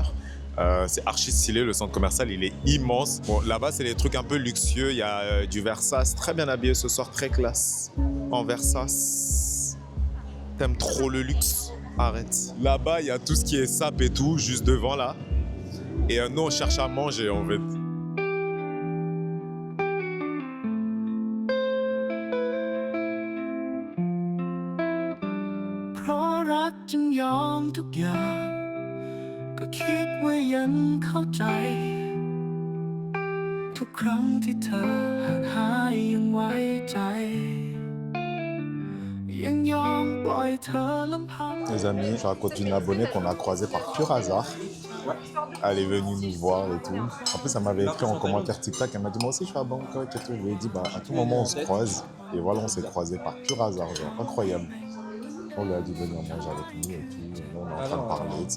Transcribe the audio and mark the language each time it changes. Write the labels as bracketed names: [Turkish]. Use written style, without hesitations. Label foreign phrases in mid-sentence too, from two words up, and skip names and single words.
[French] C'est archi stylé, le centre commercial, il est immense. Bon, là-bas, c'est des trucs un peu luxueux. Il y a du Versace, très bien habillé ce soir, très classe. En Versace. T'aimes trop le luxe? Arrête. Là-bas, il y a tout ce qui est sap et tout, juste devant là. Et nous, on cherche à manger, en fait. [Thai] ก็คิดว่ายังเข้าใจทุกครั้งที่เธอห่างหายยังไว้ใจยังยอมปล่อยเธอลำพัง [French] Les amis, je raconte une abonnée qu'on a croisée par pur hasard. Elle est venue nous voir et tout. En plus, elle m'avait écrit en commentaire TikTok. Elle m'a dit, moi aussi, je suis à Bangkok et tout. Je lui ai dit, bah, à tout moment, on se croise. Et voilà, on s'est croisés par pur hasard. Genre, incroyable. On lui a dit, venir manger avec nous et tout. Et nous, on est en train de parler de ça.